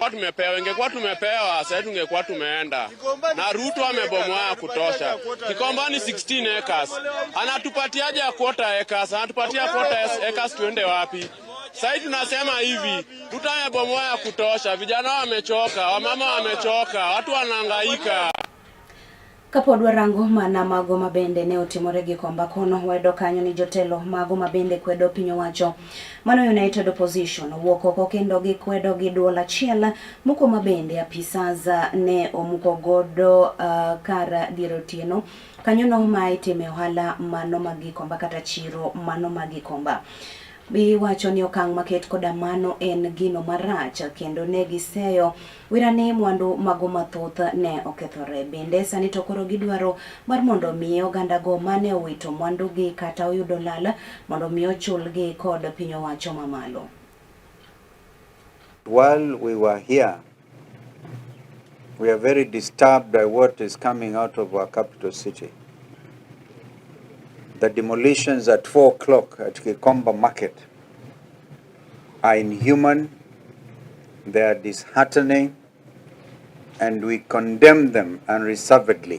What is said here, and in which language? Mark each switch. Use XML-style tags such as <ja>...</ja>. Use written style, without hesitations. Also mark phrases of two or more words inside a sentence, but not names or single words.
<sw>Ingekuwa tumepewa, sasa tungekuwa tumeenda. Na Ruto amebomoa ya kutosha. Kikomba ni 16 acres. Anatupatiaje ya</sw> <en>quarter acres?</en> <sw>Anatupatia</sw> <en>quarter acres</en> <sw>tuende wapi? Sasa tunasema hivi, Ruto amebomoa ya kutosha. Vijana wamechoka, wamama wamechoka, watu wanahangaika.</sw> <luo>Kapodwa rango mana mago mabende ne otimore Gikomba kono wedo kanyo ni jotelo mago mabende kwedo piny owacho mano United Opposition wuoko kendo gi kwedo gi duol achiel muko mabende apisaza ne omuko godo kara dirotieno kanyo no ma itime ohala mano Gikomba kata chiro mano Gikomba. Bi wacho ni okang' maket koda mano en gino marach kendo ne giseyo wirani mwandu mago mathoth ne okethore. Bende sani to koro gidwaro mar mondo mi oganda go mane owito mwandu gi kata oyudo lal mondo mi ochulgi kod piny owacho mamalo.</luo> <en>While we were here, we are very disturbed by what is coming out of our capital city. The demolitions at 4 o'clock at Gikomba Market are inhuman, they are disheartening, and we condemn them unreservedly.</en>